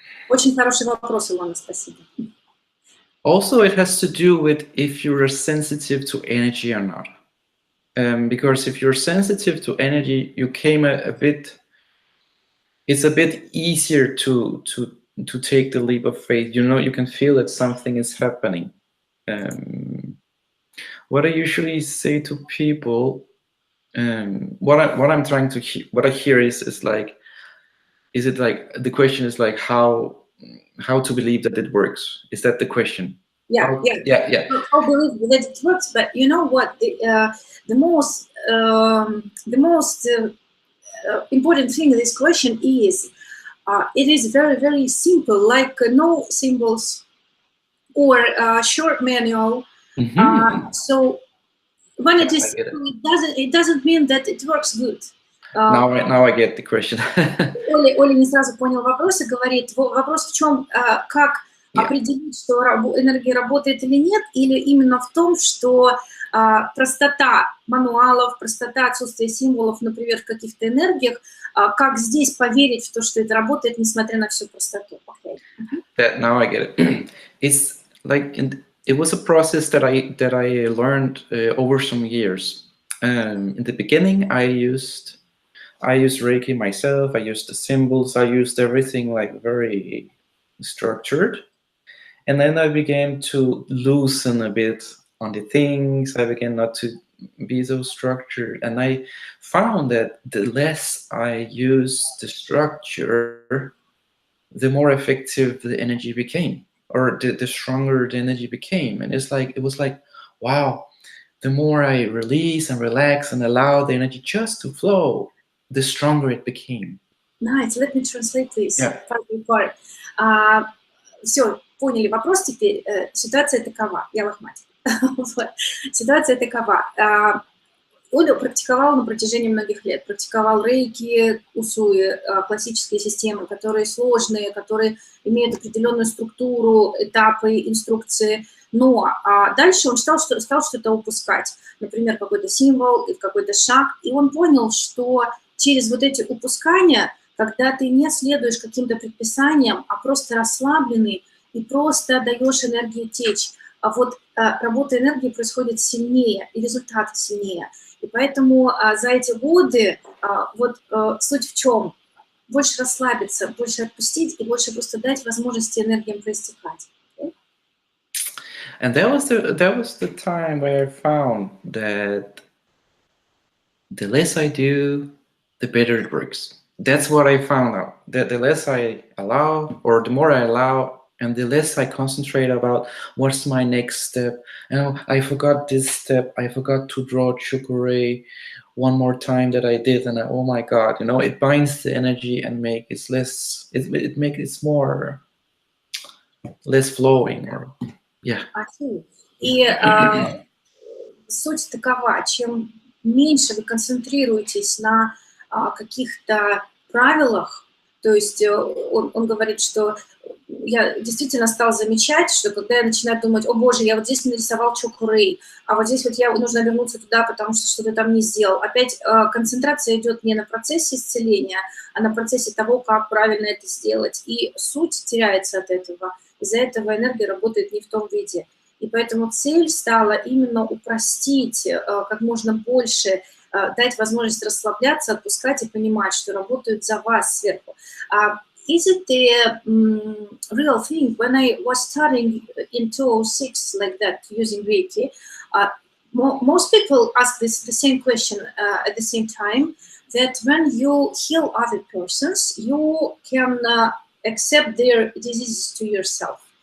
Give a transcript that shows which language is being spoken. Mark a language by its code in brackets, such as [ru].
[ru] Очень хороший вопрос, Илона, спасибо. [en] Also, it has to do with if you're sensitive to energy or not. Because if you're sensitive to energy, you came it's a bit easier to take the leap of faith. You know, you can feel that something is happening. What I usually say to people, what I hear is like, is it like, the question is like how to believe that it works? Is that the question? Yeah. How believe that it works? But you know what? The most important thing in this question is it is very, very simple, like no symbols or short manual. So when it is simple, it doesn't mean that it works good. Now I get the question. [ru] Оля не сразу понял вопрос и говорит, вопрос в чем, как определить, что энергия работает или нет, или именно в том, что простота мануалов, простота отсутствия символов, например, в каких-то энергиях, как здесь поверить в то, что это работает, несмотря на всю простоту. [en] Now I get it. It's like it was a process that I learned over some years. In the beginning, I used Reiki myself. I used the symbols. I used everything like very structured, and then I began to loosen a bit on the things. I began not to be so structured, and I found that the less I used the structure, the more effective the energy became, or the stronger the energy became. And it was like, wow, the more I release and relax and allow the energy just to flow, the stronger it became. Nice. Let me translate this. Yeah. [ru] Все, поняли вопрос теперь. Ситуация такова. Я лохматик. Ситуация такова. Оля практиковала на протяжении многих лет. Практиковал рейки, усуи, классические системы, которые сложные, которые имеют определенную структуру, этапы, инструкции. Но дальше он стал что-то упускать. Например, какой-то символ, какой-то шаг. И он понял, что через вот эти упускания, когда ты не следуешь каким-то предписаниям, а просто расслабленный и просто даешь энергии течь, а вот работа энергии происходит сильнее, и результаты сильнее. И поэтому за эти годы вот суть в чем? Больше расслабиться, больше отпустить и больше просто дать возможности энергиям проистекать. [en] And that was the time where I found that the less I do, the better it works. That's what I found out. That the less I allow, or the more I allow, and the less I concentrate about what's my next step. And I forgot this step. I forgot to draw Chukure one more time that I did, and oh my God, you know, it binds the energy and make it less. It makes it more less flowing, or yeah. [ru] И суть такова: чем меньше вы концентрируетесь на каких-то правилах, то есть он говорит, что я действительно стал замечать, что когда я начинаю думать, о боже, я вот здесь нарисовал чокурей, а вот здесь вот нужно вернуться туда, потому что что-то там не сделал. Опять концентрация идет не на процессе исцеления, а на процессе того, как правильно это сделать. И суть теряется от этого. Из-за этого энергия работает не в том виде. И поэтому цель стала именно упростить как можно больше, дать возможность расслабляться, отпускать и понимать, что работают за вас сверху. [en] is it the real thing? When I was studying in 2006 like that using Reiki, most people ask the same question at the same time, that when you heal other persons, you can accept their diseases to yourself.